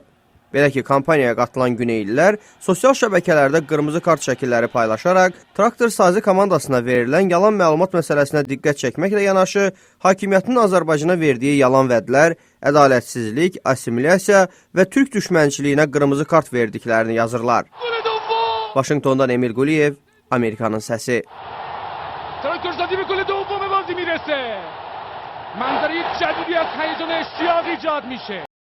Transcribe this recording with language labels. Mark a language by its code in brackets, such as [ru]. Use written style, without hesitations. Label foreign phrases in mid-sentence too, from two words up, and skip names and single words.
[az] Belə ki, kampaniyaya qatılan Güneylilər sosial şəbəkələrdə qırmızı kart şəkilləri paylaşaraq traktor sazi komandasına verilən yalan məlumat məsələsinə diqqət çəkməklə yanaşı, hakimiyyətin Azərbaycana verdiyi yalan vədlər, ədalətsizlik, assimilyasiya və türk düşmənçiliyinə qırmızı kart verdiklərini yazırlar. Vaşinqtondan Emil Quliyev, Amerikanın səsi. [fa] Traktörsazi به گل دوم بازی میرسه. منظره جدیدی از هیجان اشتیاق ایجاد میشه.